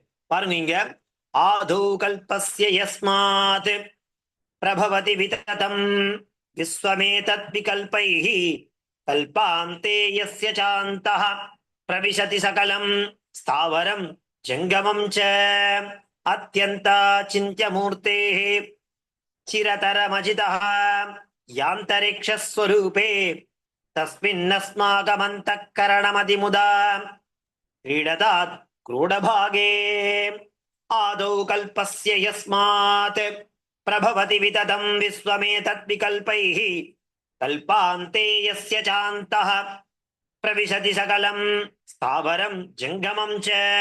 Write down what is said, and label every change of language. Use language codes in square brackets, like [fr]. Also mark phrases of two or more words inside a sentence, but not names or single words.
[ta] பாருங்க இங்க, [sa] आदौ कल्पस्य यस्मात् प्रभवति विततं विश्वमेतत् विकल्पैः कल्पान्ते यस्य चान्तः प्रविशति सकलं स्थावरं जङ्गमं च अत्यन्ताचिन्त्यमूर्तेः चिरतरमजितः यान्तरिक्षस्वरूपे தஸ்மின்னஸ்மாகமந்தக்கரணமதிமுதா क्रीडतात् क्रूडभागे आदौ कल्पस्य यस्मात् प्रभवति विततं विश्वमेतत् विकल्पैः कल्पान्ते यस्य चान्तः प्रविशति सकलं स्थावरं जङ्गमं च